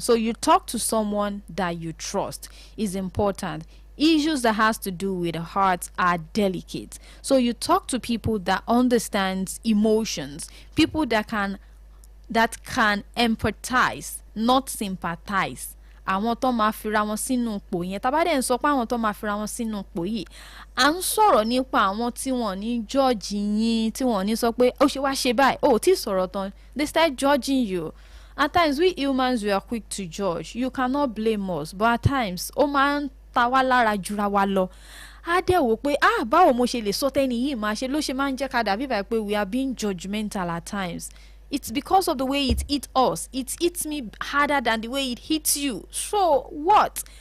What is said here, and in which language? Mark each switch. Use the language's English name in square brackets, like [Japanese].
[English] So you talk to someone that you trust is important. Issues that has to do with the heart are delicate. So you talk to people that understands emotions, people that can empathize, not sympathize. [Yoruba] Àwọn tó máa fira wọn sínú ipò yẹn. Tá bá dẹ̀ ń sọ pé àwọn tó máa fira wọn sínú ipò yìí, à ń sọ̀rọ̀ nípa àwọn tí wọ́n ní judge yín, tí wọ́n ní sọ pé ó ṣe wá ṣe báyìí, ó tí sọ̀rọ̀ tán. [English] They start judging you. At times we humans, we are quick to judge. You cannot blame us, but at times [Yoruba] ó máa ń ta wá lára jura wa lọ. Á dẹ̀ wò pé báwo mo ṣe lè sọ tẹ́ni yìí máa ṣe ló ṣe máa ń jẹ́ ká dàbí báyìí pé [English] we are being judgmental at times. It's because of the way it hits us. It hits me harder than the way it hits you. So what?